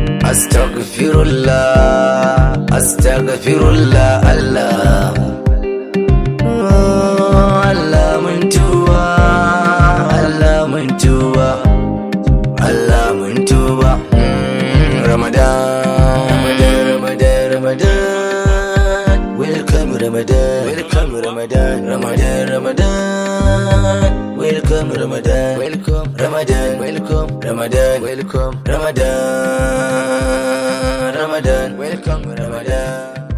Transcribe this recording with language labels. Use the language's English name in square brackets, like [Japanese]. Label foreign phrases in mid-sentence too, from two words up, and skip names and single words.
[Arabic] Astaghfirullah, astaghfirullah, Allah. [Hausa] Allah mun tuba, Allah mun tuba, Allah mun tuba. Mm, Ramadan, Ramadan, Ramadan, Ramadan. [English] Welcome Ramadan, welcome Ramadan, Ramadan, Ramadan. Welcome Ramadan, welcome Ramadan, welcome Ramadan, Ramadan. Welcome Ramadan.